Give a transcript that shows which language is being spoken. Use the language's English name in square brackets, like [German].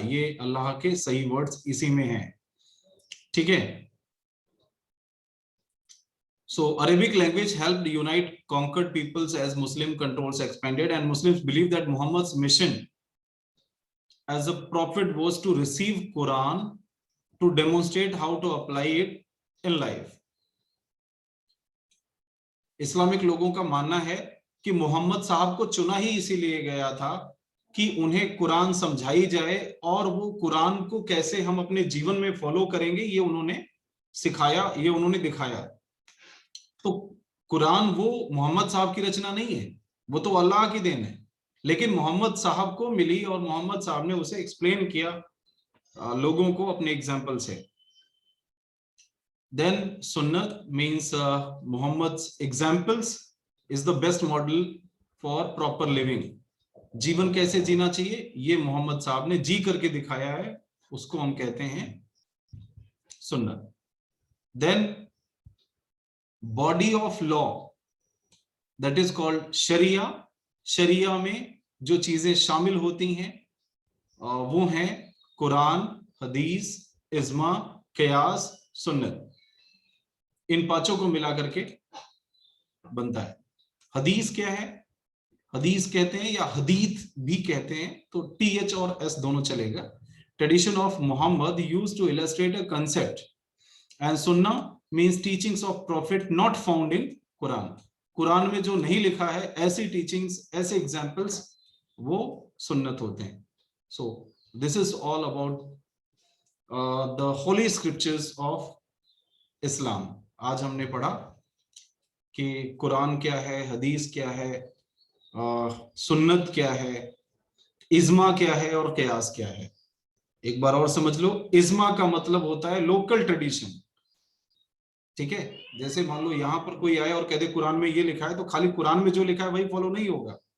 [Hindi] ये अल्लाह के सही वर्ड्स इसी में हैं, ठीक है। [English] So Arabic language helped unite conquered peoples as Muslim controls expanded, and Muslims believe that Muhammad's mission as a prophet was to receive Quran to demonstrate how to apply it in life। [Hindi] Islamic लोगों का मानना है कि मोहम्मद साहब को चुना ही इसीलिए गया था कि उन्हें कुरान समझाई जाए, और वो कुरान को कैसे हम अपने जीवन में फॉलो करेंगे ये उन्होंने सिखाया, ये उन्होंने दिखाया। तो कुरान वो मोहम्मद साहब की रचना नहीं है, वो तो अल्लाह की देन है, लेकिन मोहम्मद साहब को मिली और मोहम्मद साहब ने उसे एक्सप्लेन किया लोगों को अपने एग्जाम्पल से। [English] Then Sunnah means Muhammad's examples is the best model for proper living। [Hindi] जीवन कैसे जीना चाहिए ये मोहम्मद साहब ने जी करके दिखाया है, उसको हम कहते हैं सुन्नह। [English] Then body of law that is called शरिया। [Hindi] शरिया में जो चीजें शामिल होती हैं वो हैं कुरान, हदीस, इज्मा, कयास, सुन्नत। इन 5 को मिला करके बनता है। हदीस क्या है? हदीस कहते हैं या हदीथ भी कहते हैं, तो TH और S दोनों चलेगा। [English] tradition of Muhammad used to illustrate a concept, and Sunnah means teachings of Prophet not found in Quran. [Hindi] Quran में जो नहीं लिखा है, ऐसी टीचिंग्स, ऐसे एग्जाम्पल्स, वो सुन्नत होते हैं. [English] So this is all about the holy scriptures of Islam. [Hindi] आज हमने पढ़ा कि कुरान क्या है, हदीस क्या है, सुन्नत क्या है, इज्मा क्या है और कयास क्या है. एक बार और समझ लो, इज्मा का मतलब होता है लोकल ट्रेडिशन. ठीक है, जैसे मान लो यहाँ पर कोई आए और कह दे कुरान में ये लिखा है, तो खाली कुरान में जो लिखा है वही फॉलो नहीं होगा.